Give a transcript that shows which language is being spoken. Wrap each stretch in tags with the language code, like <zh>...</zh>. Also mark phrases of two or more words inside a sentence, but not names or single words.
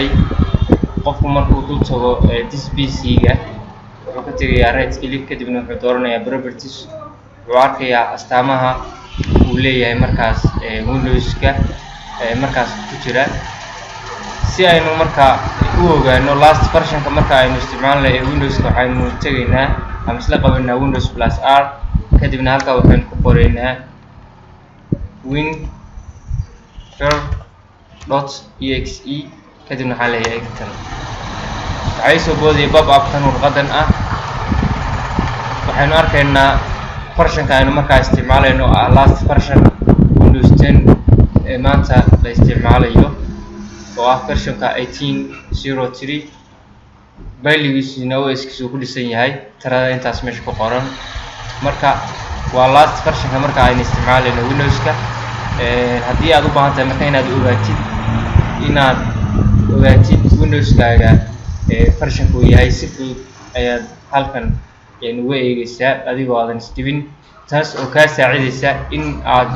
<so>qofku markuu dul tago PC-ga wuxuu ka tagayaa</so> <en>right click</en> <so>kadibna wuxuu dooranayaa properties wuxuu arkayaa astaamaha uu leeyahay markaas Windows-ka markaas ku jira si aynu marka u ogaano</so> <en>last version-ka</en> <so>marka aynu isticmaalnay Windows-ka waxaynu tagaynaa ama isla qabanaa Windows+R kadibna halka waxaan ku qoraynaa win.exe kadibna waxaan leeyahay enter waxay soo boodiyay pop-up-kan warqadan ah waxaynu arkaynaa version-ka aynu markaa isticmaalayno</so> <en>last version</en> <so>Windows 10 maanta la isticmaalayo oo ah version-ka 18.03 bayligiisuna OS-kiisu ku dhisan yahay tirada intaas meesha ku qoran marka waa</so> <en>last version-ka</en> <so>marka aynu isticmaalayno Windows-ka haddii aad u baahan tahay marka inaad ogaatid Windows-kaaga version-ku yahay si fudud ayaad halkan uga eegaysaa adigoo aadan isdibin taas oo kaa saacidaysa in aad</so>